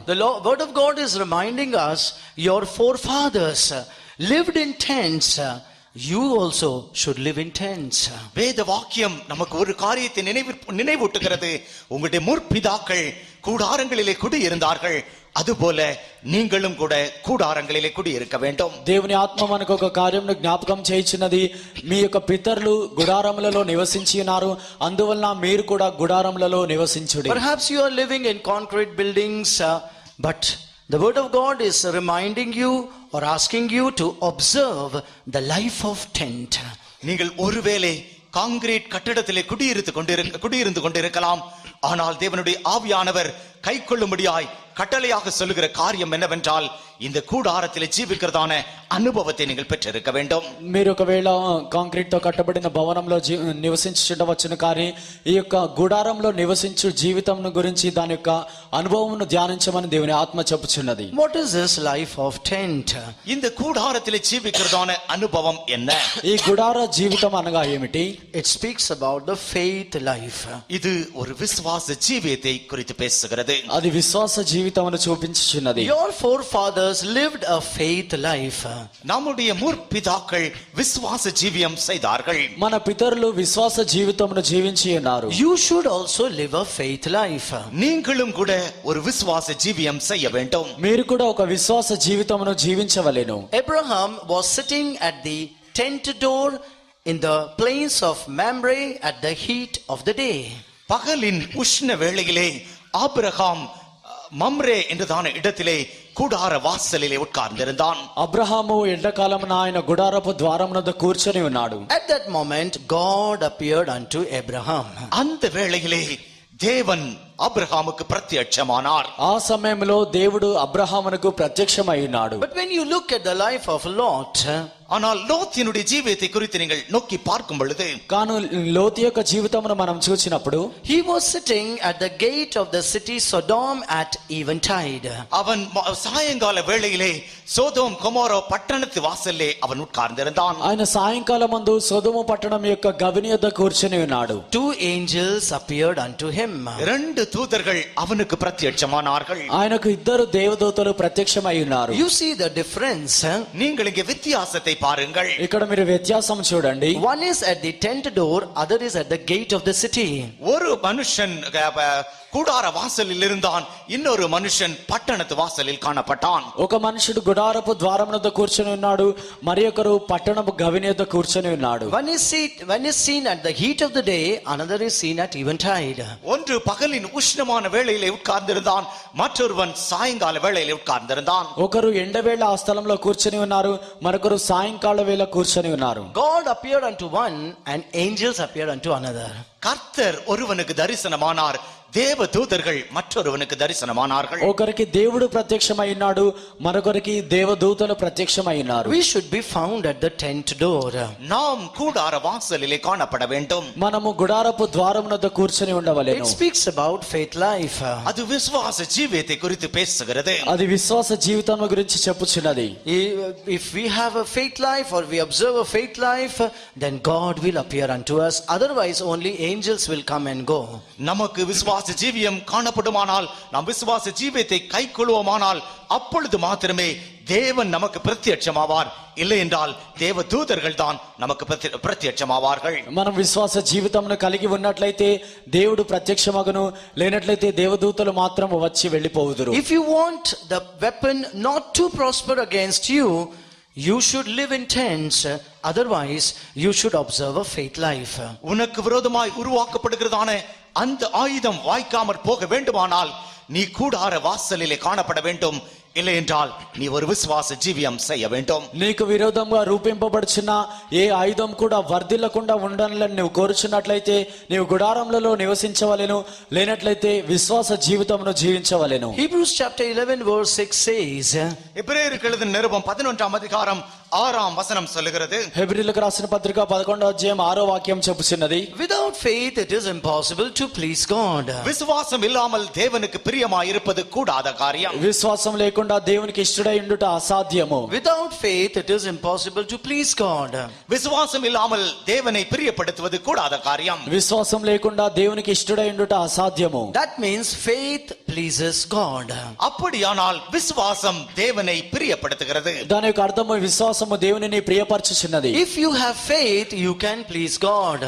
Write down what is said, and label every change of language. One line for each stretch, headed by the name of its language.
English: The word of God is reminding us, your forefathers lived in tents, you also should live in tents.
Tamil: வேத வாக்கியம் நமக்கு ஒரு காரியத்தை நினைவூட்டுகிறது. உங்களுடைய முற்பிதாக்கள் கூடாரங்களிலே குடியிருந்தார்கள், அதுபோல நீங்களும் கூட கூடாரங்களிலே குடியிருக்க வேண்டும்.
Telugu: దేవుని ఆత్మ మనకు ఒక కార్యమును జ్ఞాపకం చేయించినది. మీ యొక్క పితరులు గుడారములలో నివసించి ఉన్నారు, అందువలన మీరు కూడా గుడారములలో నివసించుడి.
English: Perhaps you are living in concrete buildings, but the word of God is reminding you or asking you to observe the life of tent.
Tamil: நீங்கள் ஒருவேளை காங்கிரீட் கட்டிடத்திலே குடியிருந்து கொண்டிருக்கலாம், ஆனால் தேவனுடைய ஆவியானவர் கை கொள்ளும்படியாய் கட்டளையாக சொல்லுகிற காரியம் என்னவென்றால், இந்த கூடாரத்திலே ஜீவிக்கிறதான అనుభవத்தை நீங்கள் பெற்றிருக்க வேண்டும்.
Telugu: మీరు ఒకవేళ కాంక్రీట్ తో కట్టబడిన భవనంలో నివసించుండవచ్చును, కానీ ఈ యొక్క గుడారంలో నివసించు జీవితం గురించి దాని యొక్క అనుభవమును ధ్యానించమని దేవుని ఆత్మ చెప్పుచున్నది.
English: What is this life of tent?
Tamil: இந்த கூடாரத்திலே ஜீவிக்கிறதான அனுபவம் என்ன?
Telugu: ఈ గుడార జీవితం అనగా ఏమిటి?
English: It speaks about the faith life.
Tamil: இது ஒரு விசுவாச ஜீவியத்தை குறித்து பேசுகிறது.
Telugu: అది విశ్వాస జీవితమును చూపించుచున్నది.
English: Your forefathers lived a faith life.
Tamil: நம்முடைய முற்பிதாக்கள் விசுவாச ஜீவியம் செய்தார்கள்.
Telugu: మన పితరులు విశ్వాస జీవితమును జీవించి ఉన్నారు.
English: You should also live a faith life.
Tamil: நீங்களும் கூட ஒரு விசுவாச ஜீவியம் செய்ய வேண்டும்.
Telugu: మీరు కూడా ఒక విశ్వాస జీవితమును జీవించవలెను.
English: Abraham was sitting at the tent door in the plains of Mamre at the heat of the day.
Tamil: பகலின் உஷ்ண வேளையிலே ஆபிரகாம் மம்ரே என்றதான இடத்திலே கூடார வாசலிலே உட்கார்ந்திருந்தான்.
Telugu: అబ్రహాము ఎండాకాలమున ఆయన గుడారపు ద్వారమునొద్ద కూర్చొని ఉన్నాడు.
English: At that moment God appeared unto Abraham.
Tamil: அந்த வேளையிலே தேவன்
Telugu: అబ్రహాముకు ప్రత్యక్షమానార్. ఆ సమయంలో దేవుడు అబ్రహామునకు ప్రత్యక్షమై ఉన్నాడు.
English: But when you look at the life of Lot,
Tamil: ஆனால் லோத்தினுடைய ஜீவியத்தை குறித்து நீங்கள் நோக்கி பார்க்கும் பொழுது
Telugu: కాను లోతు యొక్క జీవితమును మనం చూసినప్పుడు
English: he was sitting at the gate of the city Sodom at eventide.
Tamil: அவன் சாயங்கால வேளையிலே சோதோம் கொமோரா பட்டணத்து வாசல்லே அவன் உட்கார்ந்திருந்தான்.
Telugu: ఆయన సాయంకాలం మందు సొదొమ పట్టణం యొక్క గవిని యొద్ద కూర్చొని ఉన్నాడు.
English: Two angels appeared unto him.
Telugu: రెండు
Tamil: దూతர்கள் அவனுக்கு பிரத்யட்சமானார்கள்.
Telugu: ఆయనకు ఇద్దరు దేవదూతలు ప్రత్యక్షమై ఉన్నారు.
English: You see the difference.
Tamil: நீங்கள் இங்கே வித்தியாசத்தை பாருங்கள்.
Telugu: ఇక్కడ మీరు వ్యత్యాసం చూడండి.
English: One is at the tent door, other is at the gate of the city.
Tamil: ஒரு மனுஷன் கூடார வாசலில் இருந்தான், இன்னொரு மனுஷன் பட்டணத்து வாசலில் காணப்பட்டான்.
Telugu: ఒక మనుషుడు గుడారపు ద్వారం వద్ద కూర్చొని ఉన్నాడు, మరి ఒకరు పట్టణపు గవిని యొద్ద కూర్చొని ఉన్నాడు.
English: One is seen at the heat of the day, another is seen at eventide.
Tamil: ஒன்று பகலின் உஷ்ணமான வேளையிலே உட்கார்ந்திருந்தான், மற்றொருவன் சாயங்கால வேளையிலே உட்கார்ந்திருந்தான்.
Telugu: ఒకరు ఎండవేళ ఆ స్థలంలో కూర్చొని ఉన్నారు, మరొకరు సాయంకాల వేళ కూర్చొని ఉన్నారు.
English: God appeared unto one and angels appeared unto another.
Tamil: கர்த்தர் ஒருவனுக்கு தரிசனமானார், தேவ தூதர்கள் மற்றொருவனுக்கு தரிசனமானார்கள்.
Telugu: ఒకరికి దేవుడు ప్రత్యక్షమై ఉన్నాడు, మరొకరికి దేవదూతలు ప్రత్యక్షమై ఉన్నారు.
English: We should be found at the tent door.
Tamil: நாம் கூடார வாசலிலே காணப்பட வேண்டும்.
Telugu: మనము గుడారపు ద్వారం వద్ద కూర్చొని
English: It
Telugu: ఉండవలెను.
English: speaks about faith life.
Tamil: அது விசுவாச ஜீவியத்தை குறித்து பேசுகிறது.
Telugu: అది విశ్వాస జీవితం గురించి చెప్పుచున్నది.
English: If we have a faith life or we observe a faith life, then God will appear unto us. Otherwise only angels will come and go.
Tamil: நமக்கு விசுவாச ஜீவியம் காணப்படுமானால், நாம் விசுவாச ஜீவியத்தை கைக்கொள்வோமானால், அப்பொழுது மாத்திரமே தேவன் நமக்கு பிரத்யட்சமாவார். இல்லை என்றால் தேவ தூதர்கள் தான் நமக்கு பிரத்யட்சமாவார்கள்.
Telugu: మనం విశ్వాస జీవితమును కలిగి ఉన్నట్లయితే దేవుడు ప్రత్యక్షమగును, లేనట్లయితే దేవదూతలు మాత్రం వచ్చి వెళ్ళిపోవుదురు.
English: If you want the weapon not to prosper against you, you should live in tents. Otherwise you should observe a faith life.
Tamil: உனக்கு விரோதமாய் உருவாக்கப்படுகிறதான அந்த ஆயுதம் வாய்க்காமற் போக வேண்டுமானால் நீ கூடார வாசலிலே காணப்பட வேண்டும். இல்லை என்றால் நீ ஒரு விசுவாச ஜீவியம் செய்ய வேண்டும்.
Telugu: నీకు విరోధంగా రూపింపబడుచున్న ఏ ఆయుధం కూడా వర్ధిల్లకుండా ఉండాలని నువ్వు కోరుచున్నట్లయితే నీవు గుడారములలో నివసించవలెను, లేనట్లయితే విశ్వాస జీవితమును జీవించవలెను.
English: Hebrews chapter 11 verse 6 says,
Tamil: எபிரேயருக்கு எழுதின நிருபம் 11ஆம் அதிகாரம் 6ஆம் வசனம் சொல்லுகிறது,
Telugu: హెబ్రీయులకు రాసిన పత్రిక 11వ అధ్యాయం 6వ వాక్యం చెప్పుచున్నది,
English: without faith it is impossible to please God.
Tamil: விசுவாசம் இல்லாமல் தேவனுக்கு பிரியமாய் இருப்பது கூடாத காரியம்.
Telugu: విశ్వాసం లేకుండా దేవునికి ఇష్టడై ఉండుట అసాధ్యము.
English: Without faith it is impossible to please God.
Tamil: விசுவாசம் இல்லாமல் தேவனை பிரியப்படுத்துவது கூடாத காரியம்.
Telugu: విశ్వాసం లేకుండా దేవునికి ఇష్టడై ఉండుట అసాధ్యము.
English: That means faith pleases God.
Tamil: அப்படியானால் விசுவாசம் தேவனை பிரியப்படுத்துகிறது.
Telugu: దాని యొక్క అర్థము విశ్వాసము దేవునిని ప్రియపరచుచున్నది.
English: If you have faith you can please God.